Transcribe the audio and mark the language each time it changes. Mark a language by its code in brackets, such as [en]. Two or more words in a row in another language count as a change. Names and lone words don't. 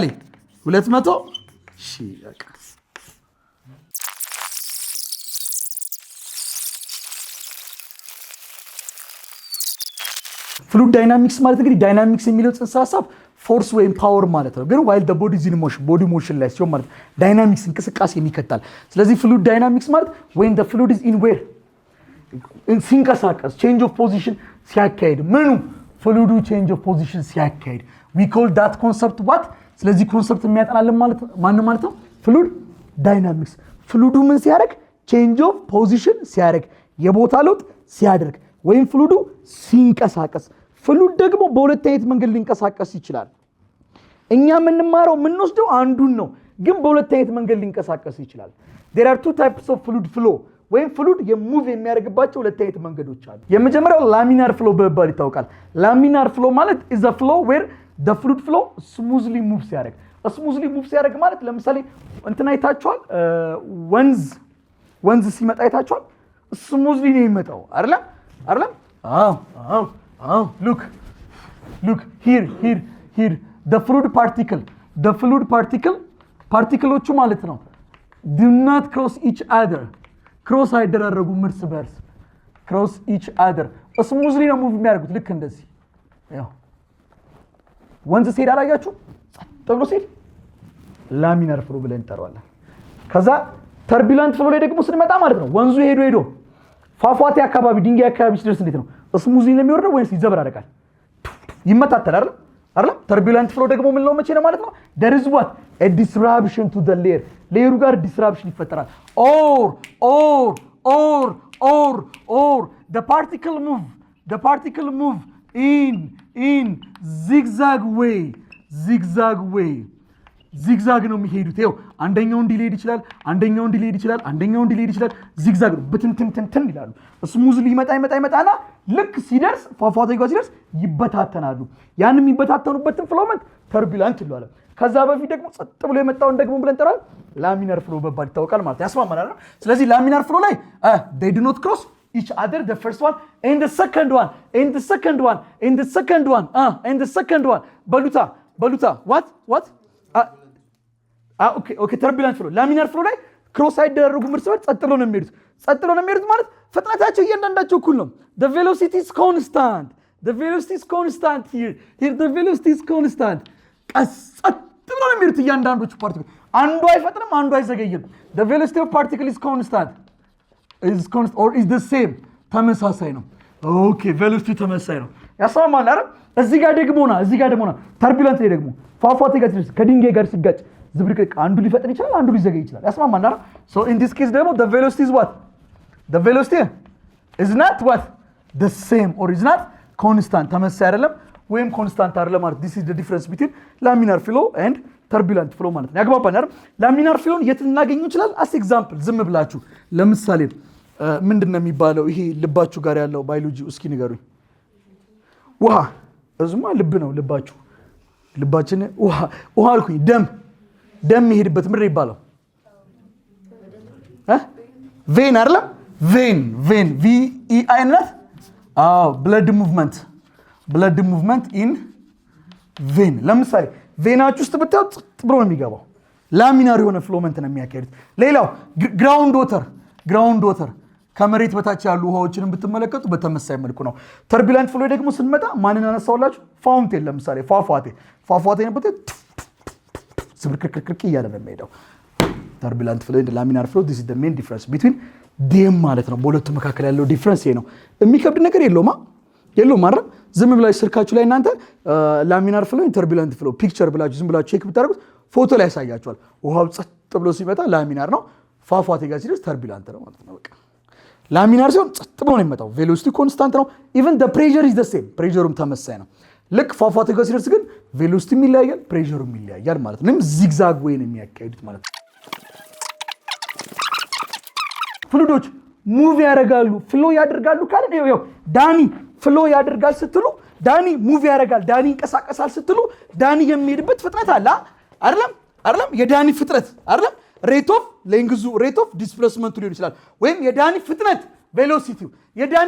[am] 200 ሺህ በቃ [en] fluid dynamics [am] ማለት እንግዲህ ዳይናሚክስ የሚለው ጽንሰ ሐሳብ ፎርስ ወይም ፓወር ማለት ነው። ግን [en] while the body is in motion body motion [am] ላይ ሲሆን ማለት ዳይናሚክስ እንቅስቃሴ የሚከተል። ስለዚህ [en] fluid dynamics [am] ማለት [en] when the fluid is in where [am] ሲንቀሳቀስ [en] change of position [am] ሲያካሄድ ምኑ ፍሉዱ [en] change of position [am] ሲያካሄድ [en] we call that concept what? [am] ስለዚህ ኮንሰፕት የሚያጠናልን ማለት ማን ማለት ነው? [en] fluid dynamics። [am] ፍሉዱ ምን ሲያደርግ? [en] change of position [am] ሲያደርግ የቦታ ለውጥ ሲያደርግ ወይም ፍሉዱ ሲንቀሳቀስ። ፍሉድ ደግሞ በሁለት አይነት መንገድ ሊንቀሳቀስ ይችላል። እኛ የምንማረው የምንወስደው አንዱን ነው፣ ግን በሁለት አይነት መንገድ ሊንቀሳቀስ ይችላል። [en] there are two types of fluid flow [am] ወይም ፍሉድ የሙቭ የሚያደርግባቸው ሁለት አይነት መንገዶች አሉ። የመጀመሪያው [en] laminar flow [am] በመባል ይታወቃል። [en] laminar flow [am] ማለት [en] is a flow where the fluid flow smoothly moves [am] ሲያደርግ [en] smoothly move [am] ሲያደርግ ማለት ለምሳሌ እንትና አይታችኋል? ወንዝ ሲመጣ አይታችኋል? ስሙዝሊ ነው የሚመጣው አይደለም? [en] look here the fluid particle [am] ዎቹ ማለት ነው [en] do not cross each other [am] ክሮስ አይደራረጉም እርስ በርስ [en] cross each other [am] ስሙዝሊ ነው ሙቭ የሚያደርጉት። ልክ እንደዚህ ያው ወንዝ ሲሄድ አላያችሁ? ተብሎ ሲሄድ [en] laminar flow [am] ብለን እንጠራዋለን። ከዛ [en] turbulent flow [am] ላይ ደግሞ ስንመጣ ማለት ነው ወንዙ ሄዶ ፏፏቴ አካባቢ ድንጋይ አካባቢ ሲደርስ እንዴት ነው? ስሙዝሊ ነው የሚወርደው ወይስ ይዘበራረቃል? ይመታተላል አይደል? [en] turbulent flow [am] ደግሞ ምን ነው መቼ ነው ማለት ነው? [en] there is what a disruption to the layer [am] ሌየሩ ጋር ዲስራፕሽን ይፈጠራል። [en] or the particle move in zigzag way [am] ዚግዛግ ነው የሚሄዱት። ይኸው አንደኛው እንዲሄድ ይችላል፣ አንደኛው እንዲሄድ ይችላል። ዚግዛግ ነው በትንትን ይላሉ። ስሙዝሊ ይመጣና ልክ ሲደርስ ፏፏቴ ጋር ሲደርስ ይበታተናሉ። ያን የሚበታተኑበትን ፍሎመንት ተርቢላንት ይሏል። ከዛ በፊት ደግሞ ጸጥ ብሎ የመጣውን ደግሞ ብለን እንጠራለን [en] laminar flow [am] በመባል ይታወቃል ማለት ያስማማናል። ስለዚህ [en] laminar flow [am] ላይ [en] they do not cross each other the first one and the second [am] one በሉታ what ኦኬ [en] turbulent flow laminar flow [am] ላይ ክሮስ አይደረጉም እርስ በርስ ጸጥ ብሎ ነው የሚሄዱት ማለት ፍጥነታቸው እያንዳንዳቸው እኩል ነው። [en] the velocity is constant here the velocity is constant [am] ቀስ ጸጥ ብሎ ነው የሚሄዱት እያንዳንዶቹ ፓርቲክል አንዱ አይፈጥንም አንዱ አይዘገይም። [en] the velocity of particle is constant or is the same [am] ተመሳሳይ ነው። ኦኬ ቬሎሲቲ ተመሳሳይ ነው ያስማማል አይደል? እዚህ ጋር ደግሞ ተርቢላንት ላይ ደግሞ ፏፏቴ ጋር ከድንጋይ ጋር ሲጋጭ ዝብርቅርቅ አንዱ ሊፈጥን ይችላል አንዱ ሊዘገይ ይችላል። ያስማማል አይደል? [en] so in this case ደግሞ the velocity is what? the velocity is not what? the same or is not constant [am] ተመሳሳይ አይደለም ወይም ኮንስታንት አይደለም ማለት [en] this is the difference between laminar flow and turbulent flow [am] ማለት ነው ያግባባን አይደል [en] laminar flow [am] የት ልናገኘው ይችላል [en] as example [am] ዝም ብላችሁ ለምሳሌ ምንድነው የሚባለው ይሄ ልባችሁ ጋር ያለው ባዮሎጂ እስኪ ንገሩኝ ውሃ እዝማ ልብ ነው ልባችሁ ልባችን ውሃ አልኩኝ ደም ይሄድበት ምድር ይባላል vein አይደለም [en] vein v e i n blood movement in vein [am] ለምሳሌ ቬናችሁ ውስጥ ብታው ጥብሮ ነው የሚገባው ላሚናር የሆነ ፍሎመንት ነው የሚያካሂዱት ሌላው [en] ground water [am] ከመሬት በታች ያሉ ውሃዎችን ብትመለከቱ በተመሳሳይ መልኩ ነው ተርቡላንት ፍሎ ደግሞ ስንመጣ ማንን አነሳውላችሁ ፋውንቴን ለምሳሌ ፏፏቴ ነው ስብርክርክርክ እያለ ነው የሚሄደው [en] turbulent flow and laminar flow this is the main difference between them [am] ማለት ነው በሁለቱ መካከል ያለው ዲፈረንስ ይሄ ነው የሚከብድ ነገር የለውም አይደል ዝም ብላችሁ ስልካችሁ ላይ እናንተ [en] laminar flow and turbulent flow [am] ፒክቸር ብላችሁ ዝም ብላችሁ ቼክ ብታደርጉት ፎቶ ላይ ያሳያችኋል ውሃው ጸጥ ብሎ ሲመጣ ላሚናር ነው ፏፏቴ ጋር ሲደርስ turbulent ነው ማለት ነው በቃ ላሚናር ሲሆን ጸጥ ብሎ ነው የሚመጣው [en] velocity constant [am] ነው [en] even the pressure is the same [am] ፕሬሸሩም ተመሳሳይ ነው ልክ ፏፏቴ ጋር ሲደርስ ግን ቬሎሲቲ ይለያያል ፕሬሸሩም ይለያያል ማለት ነው ዚግዛግ ወይ ነው የሚያካሂዱት ማለት ነው ፍሉዶች ሙቭ ያደርጋሉ ፍሎ ያደርጋሉ ካለ ነው ዳኒ ፍሎ ያደርጋል ስትሉ ዳኒ ሙቭ ያደርጋል ዳኒ እንቀሳቀሳል ስትሉ ዳኒ የሚሄድበት ፍጥነት አለ አይደለም የዳኒ ፍጥነት አይደለም [en] rate of length rate of displacement [am] ሊሆን ይችላል ወይም የዳኒ ፍጥነት ቬሎሲቲው የዳኒ